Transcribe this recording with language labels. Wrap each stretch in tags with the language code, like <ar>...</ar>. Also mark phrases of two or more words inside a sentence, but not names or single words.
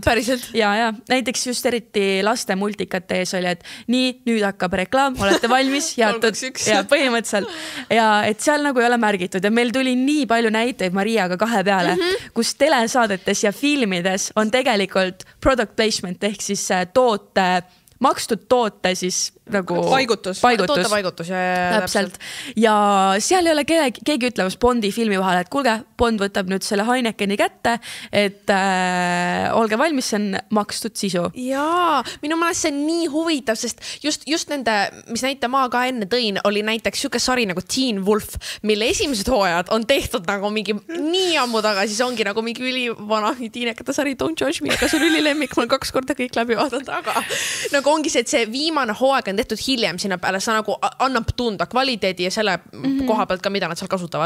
<et>Päriselt? Ja näiteks just eriti laste multikate ees oli, et nii, nüüd hakkab reklaam, olete valmis, jaotud ja põhimõtteliselt. Ja et seal nagu ei ole märgitud ja meil tuli nii palju näiteid Mariaga 2 peale, kus telesaadetes ja filmides on tegelikult</et> <en>product placement</en> <et>ehk siis makstud toote siis nagu paigutus. Tootepaigutus, täpselt. Ja seal ei ole keegi ütlemas Bondi filmi vahel, et kuulge, Bond võtab nüüd selle Heinekeni kätte, et olge valmis, see on makstud sisu. Jaa, minu meelest see on nii huvitav, sest just nende, mis näite ma ka enne tõin, oli näiteks siuke sari nagu Teen Wolf, mille esimesed hooajad on tehtud nagu mingi nii ammu tagasi, see ongi nagu mingi ülivana tiinekate sari</et> <en>Don't Judge Me,</en> <et>aga see on ülilemmik, ma olen 2 korda kõik läbi vaadanud, aga nagu ongi see, et see viimane hooaeg on tehtud hiljem sinna peale, see nagu annab tunda kvaliteedi ja selle koha pealt ka, mida nad seal kasutavad.</et>